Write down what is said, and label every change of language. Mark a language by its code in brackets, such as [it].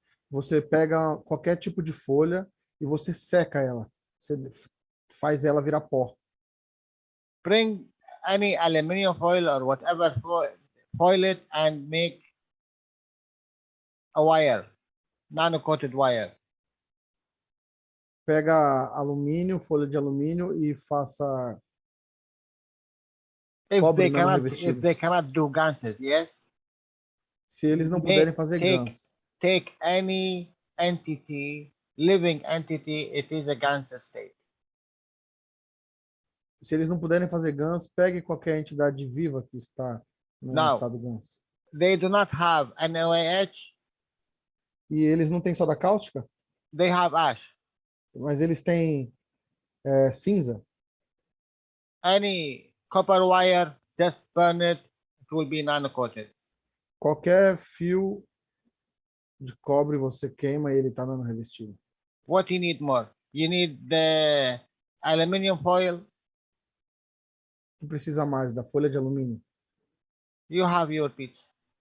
[pt] Você pega qualquer tipo de folha e você seca ela. Você faz ela virar pó. [en] Bring any aluminum foil or whatever, foil it and make a wire, nano-coated wire. [pt] Pega alumínio, folha de alumínio e faça. [en] If they cannot do ganses, yes. [pt] Se eles não puderem fazer GANs. [en] Take any entity, living entity, it is a GANS state. [pt] Se eles não puderem fazer GANs, pegue qualquer entidade viva que está no estado GANs. [en] They do not have NOAH. [pt] E eles não têm soda cáustica? [en] They have ash. [pt] Mas eles têm cinza. [en] Any copper wire, just burn it. It will be nano-coated. [pt] Qualquer fio de cobre você queima e ele está nano revestido. [en] What you need more? You need the aluminum foil. [pt] O que precisa mais? Da folha de alumínio. [en] You have your beads.